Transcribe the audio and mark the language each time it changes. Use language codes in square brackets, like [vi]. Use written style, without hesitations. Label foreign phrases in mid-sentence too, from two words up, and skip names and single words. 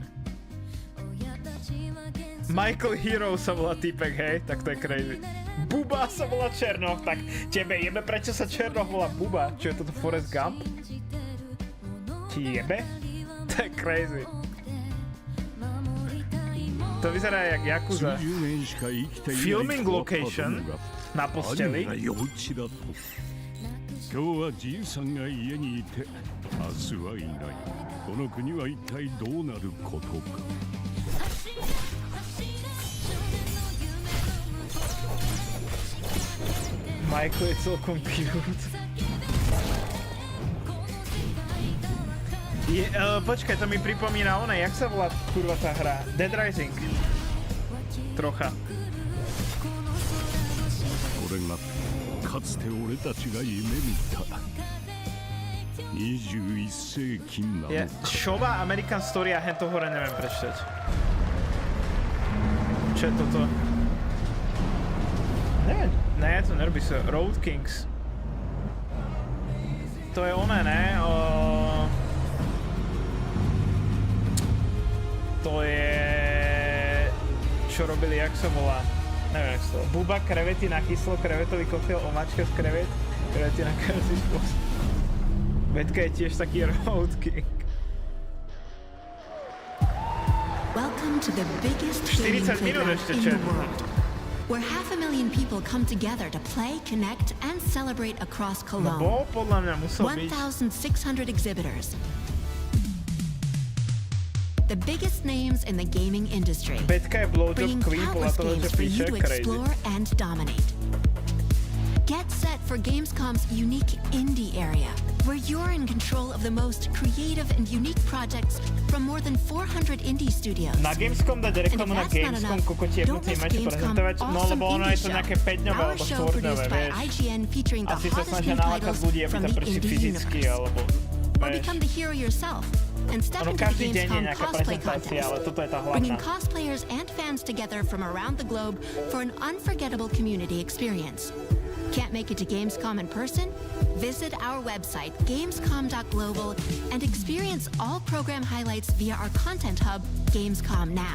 [sk] Michael Hero sa volá týpek, hej? Tak to je crazy. Buba sa volá Černoch, tak tebe jebe, prečo sa Černoch volá Buba? Čo je toto Forrest Gump? Ti jebe? To je crazy. To vyzerá jak Yakuza. [en] Filming location [sk] na posteli. [ja] 今日はじいさんが家にいて明日はいない。この国は一体どうなることか。 [sk] Michael je celkom cute. Počkaj, to mi pripomína jak sa volá kurva tá hra? Dead Rising. Trocha. [ja] これがかつて俺たちが夢見た21世紀なのか。 [sk] Šova American Story a hento hore neviem prečítať. Čo je toto? Neviem, ne, to nerobí sa. Road Kings. To je oné, ne? To je... Čo robili, jak sa volá? Neviem, jak sa volá. Buba, krevety na kyslo, krevetový koktail, omáčka z krevet, krevety na každý spôsob. Vetka je tiež taký Road King. [en] Welcome to the biggest gaming playground in the world, where 500,000 people come together to play, connect, and celebrate across Cologne. 1,600 exhibitors. The biggest names in the gaming industry, bringing countless games for you to explore and dominate. Get set for Gamescom's unique indie area, where you're in control of the most creative and unique projects from more than 400 indie studios. [sk] Na Gamescom dať reklamu na Gamescom, kokotie, musím ešte prezentovať, no lebo ono je to nejaké 5-dňové alebo 4-dňové, vieš. Asi sa snažia nalákať ľudí, aby tam prišli fyzicky, alebo, vieš. Ono každý deň je nejaká prezentácia, ale toto je tá hlavná. [en] Bringing cosplayers and fans together from around the globe for an unforgettable community experience. Can't make it to Gamescom in person? Visit our website, gamescom.global, and experience all program highlights via our content hub, Gamescom Now.